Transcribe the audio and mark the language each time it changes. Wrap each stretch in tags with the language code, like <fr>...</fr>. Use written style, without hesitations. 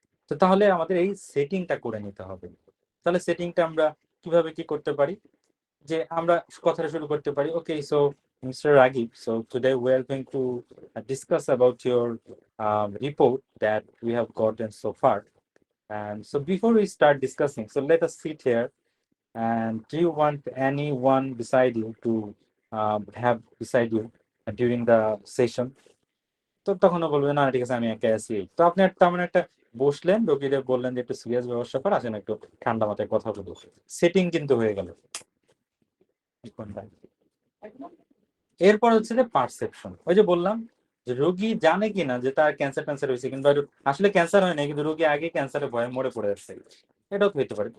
<bn>তো তাহলে আমাদের এই সেটিংটা করে নিতে হবে। তাহলে সেটিংটা আমরা কিভাবে কি করতে পারি? যে আমরা কথাটা শুরু করতে পারি,</bn> <en>Okay, so mister Ragib, so today we are going to discuss about your report that we have gotten so far. And so before we start discussing, so let us sit here, and do you want anyone beside you to have beside you during the session?</en> <bn>তো তখনও বলবে না ঠিক আছে আমি একা আছি। তো আপনি তেমন একটা বসলেন, রোগীদের বললেন যে একটু সিরিয়াস ব্যবস্থা করে আসেন, একটু ঠান্ডা মাথায় কথা বলবো, সেটিং কিন্তু হয়ে গেল। এরপর হচ্ছে যে পারসেপশন, ওই যে বললাম যে রোগী জানে কিনা যে তার ক্যান্সার হয়েছে, কিন্তু আসলে ক্যান্সার হয় না, কিন্তু রোগী আগে ক্যান্সারে ভয়ে মরে পড়ে যাচ্ছে, এটাও হইতে পারে।</bn>